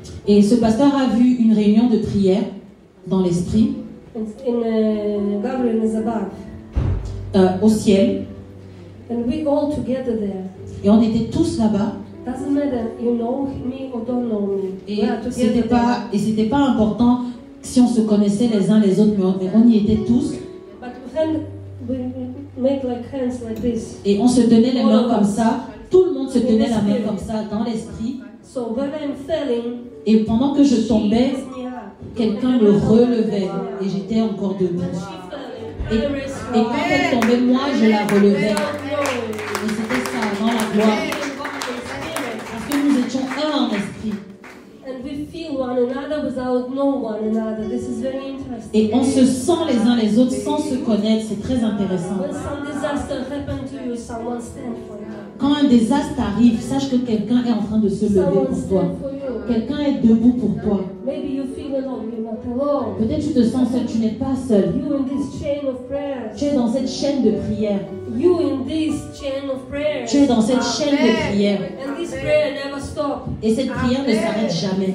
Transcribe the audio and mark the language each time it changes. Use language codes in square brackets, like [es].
[fr] Et ce pasteur a vu une réunion de prière dans l'esprit, [en] in gathering is above. [fr] au ciel. [en] And we all together there. [fr] Et on était tous là-bas. [en] Doesn't matter you know me or don't know me. [fr] Et [en] We are together. [fr] c'était pas important si on se connaissait les uns les autres, mais on y était tous. [en] But we make like hands like this. [fr] Et on se tenait les mains comme ça. Tout le monde se tenait la main comme ça dans l'esprit. [en] So when I'm falling, [fr] Et pendant que je [en] she [fr] tombais, [en] lifts me up. [fr] quelqu'un me relevait et j'étais encore debout. [en] When she falling, [fr] Et, [en] I raise [fr] et [en] her [fr] quand [en] up. [fr] elle tombait, moi je la relevais. [en] Without knowing. [fr] Et c'était ça, dans la gloire. [en] We walk in spirit. [fr] Parce que nous étions un en esprit. [en] And we feel one another without know one another. This is very interesting. [fr] Et on se sent les uns les autres sans se connaître. C'est très intéressant. [en] When some disaster happens to you, someone stand for you. [fr] Quand un désastre arrive, sache que quelqu'un est en train de se lever [en] Someone [fr] pour toi. [en] stand for you. [fr] Quelqu'un est debout pour toi. [en] Maybe you feel alone. You're not alone. [fr] Peut-être tu te sens seul, tu n'es pas seul. [en] You in this chain of prayers. [fr] Tu es dans cette chaîne de prière. [en] You in this chain of prayers. [fr] Tu es dans cette chaîne de prière. [en] And this prayer never stops. [fr] Et cette prière ne s'arrête jamais.